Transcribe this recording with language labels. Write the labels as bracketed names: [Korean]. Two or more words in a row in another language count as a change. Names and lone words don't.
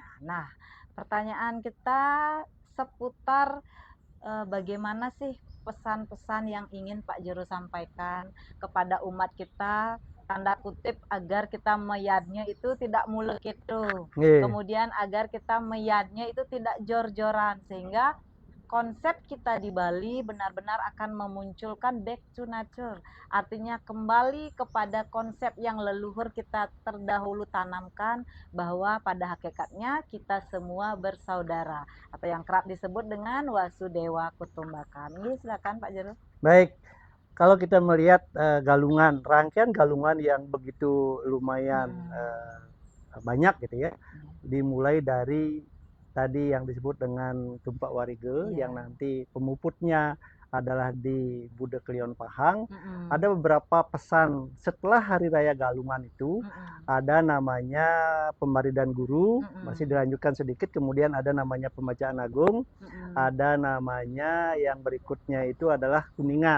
[Indonesian] Nah, pertanyaan kita seputar bagaimana sih pesan-pesan yang ingin Pak Jero sampaikan kepada umat kita, tanda kutip agar kita meyadnya itu tidak mulek itu. Nggih. Kemudian agar kita meyadnya itu tidak jor-joran, sehingga konsep kita di Bali benar-benar akan memunculkan [English] back to nature. [Indonesian] Artinya kembali kepada konsep yang leluhur kita terdahulu tanamkan, bahwa pada hakikatnya kita semua bersaudara, atau yang kerap disebut dengan [Sanskrit] Wasudewa Kutumbaka. [Indonesian] Ini silakan Pak Jero. Baik, kalau kita melihat galungan, rangkaian galungan yang begitu lumayan banyak gitu ya, dimulai dari tadi yang disebut dengan Tumpak Warige, yang nanti pemuputnya adalah di Bude Klion Pahang. Ada beberapa pesan setelah Hari Raya Galungan itu, ada namanya Pemaridan Guru, masih dilanjutkan sedikit, kemudian ada namanya Pembacaan Agung, ada namanya yang berikutnya itu adalah Kuningan.